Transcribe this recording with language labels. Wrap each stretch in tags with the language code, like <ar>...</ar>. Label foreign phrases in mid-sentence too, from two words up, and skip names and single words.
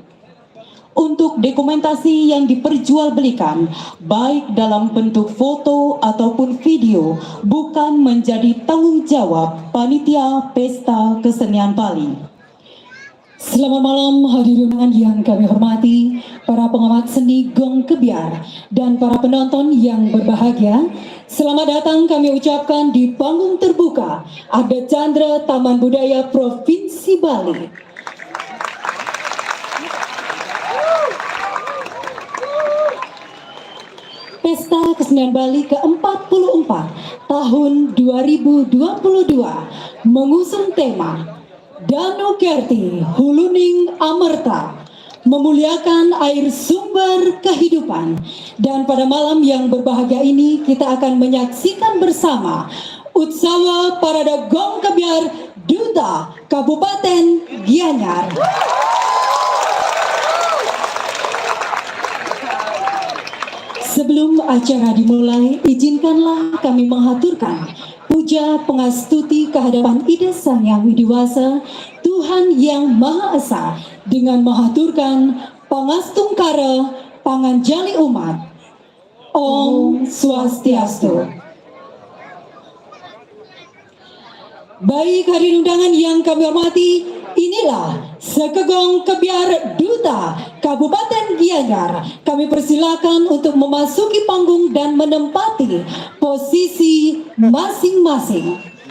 <id>Untuk dokumentasi yang diperjualbelikan, baik dalam bentuk foto ataupun video, bukan menjadi tanggung jawab panitia Pesta Kesenian Bali. Selamat malam hadirin yang kami hormati, para pengamat seni Gong Kebiar dan para penonton yang berbahagia. Selamat datang kami ucapkan di panggung terbuka Adat Chandra Taman Budaya Provinsi Bali. Pesta Kesenian Bali ke-44 tahun 2022 mengusung tema Dano Kerti Huluning Amerta, memuliakan air sumber kehidupan. Dan pada malam yang berbahagia ini kita akan menyaksikan bersama Utsawa Parada Gong Kebiar Duta Kabupaten Gianyar. Sebelum acara dimulai, izinkanlah kami menghaturkan puja pengastuti kehadapan Ida Sang Yang Widiwasa, Tuhan Yang Maha Esa, dengan menghaturkan pangastungkara panganjali umat.</id> <sa>Om Swastiastu.</sa> <id>Baik hadirin undangan yang kami hormati, inilah Sekegong Kebiar Duta Kabupaten Gianyar. Kami persilakan untuk memasuki panggung dan menempati posisi masing-masing.</id>